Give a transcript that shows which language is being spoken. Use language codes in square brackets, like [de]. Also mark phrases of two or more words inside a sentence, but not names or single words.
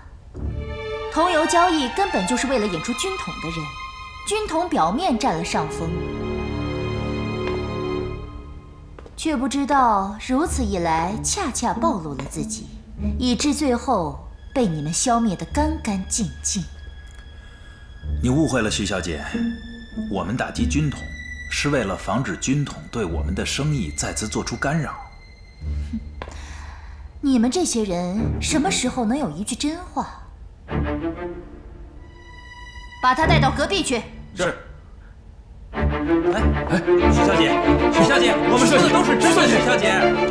[zh] 桐油交易根本就是為了引出軍統的人，軍統表面佔了上風，卻不知道如此一來恰恰暴露了自己，以致最後被你們消滅得乾乾淨淨。你誤會了，徐小姐，我們打擊軍統是為了防止軍統對我們的生意再次做出干擾。你們這些人什麼時候能有一句真話？把他帶到隔壁去。是。哎，徐小姐，徐小姐，我們說的都是真的，徐小姐。